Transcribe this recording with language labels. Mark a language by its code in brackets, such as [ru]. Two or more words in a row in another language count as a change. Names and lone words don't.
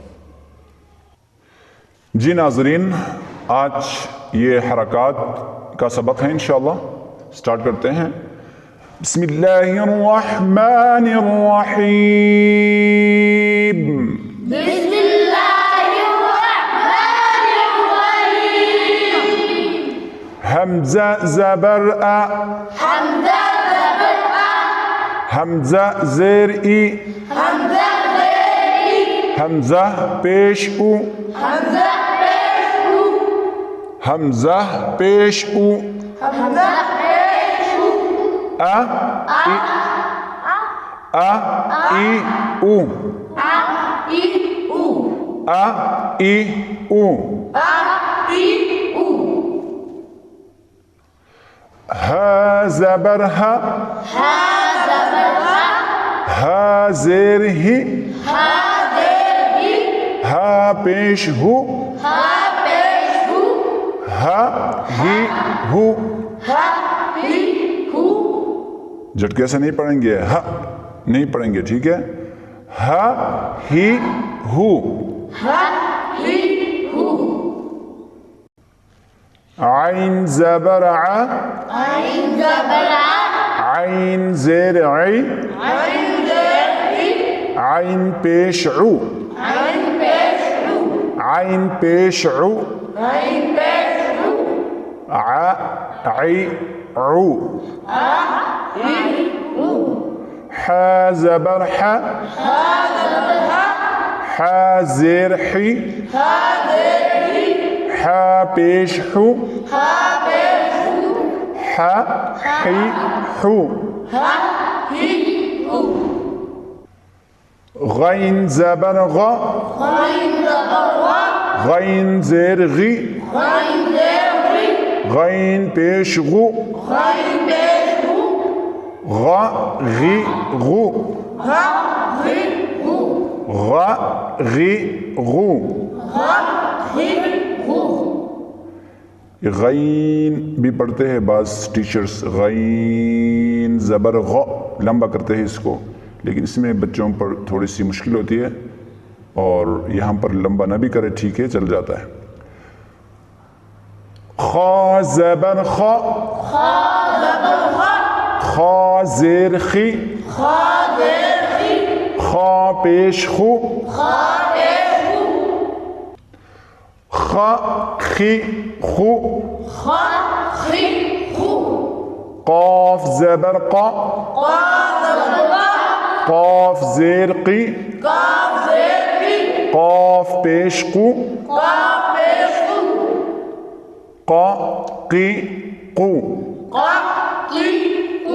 [ur] جی ناظرین، آج یہ حرکات کا سبق ہے انشاءاللہ، سٹارٹ کرتے ہیں۔ [ar] بسم اللہ الرحمن الرحیم۔ بسم اللہ الرحمن الرحیم۔ [ur] حمزہ زبر ا، حمزہ زبر آ، حمزہ زیر ای، حمزہ زیر ای، حمزہ پیش او، حمزہ پیش او، حمزہ پیش او، حمزہ پیش او، ا ای ا ای او، آ ای او، ا ای او، آ ای او۔ ہ زبر ہ، ہا زبر ہا، ہ زیر ہی، ہا زیر ہی، ہ پیش ہو، ہا پیش ہو، ہ ہی ہو۔ ہا ہی ہو۔ جھٹکے سے نہیں پڑھیں گے، ہ نہیں پڑھیں گے، ٹھیک ہے۔ ہ ہی ہو، ہا ہی ہو۔ عین زبر ع، عین زبر آ، عین زیر عی، عین زیر ای، عین پیش عو، عین پیش او، عین پیش عو، عین پیش او، ع عی عو۔ آ ای او۔ ح زبر ح، ہا زبر ہا، ح زیر حی، ہا زیر ای، ح پیش حو، ہا پیش او، ح حی حو۔ ہا ہی او۔ غین زبر غ، غین زبر غا، غین زیر غی، غین زیر غی، غین پیش غو، غین پیش او، غ غی غو، غا غی او، غ غی غو۔ غا غی او۔ غین بھی پڑھتے ہیں بعض ٹیچرز، غین زبر غ لمبا کرتے ہیں اس کو، لیکن اس میں بچوں پر تھوڑی سی مشکل ہوتی ہے اور یہاں پر لمبا نہ بھی کرے، ٹھیک ہے، چل جاتا ہے۔ خا زبر خا، خا زبر خا، خا زیر خی، خا زیر خی، خا پیش خو، خا پیش او، خا خی خو۔ خا خی خو۔ قاف زبر قا، قا زبر قا، قاف زیر قی، قاف زیر قی، قاف پیش قو، قاف پیش او، قا قی قو۔ قا قی او۔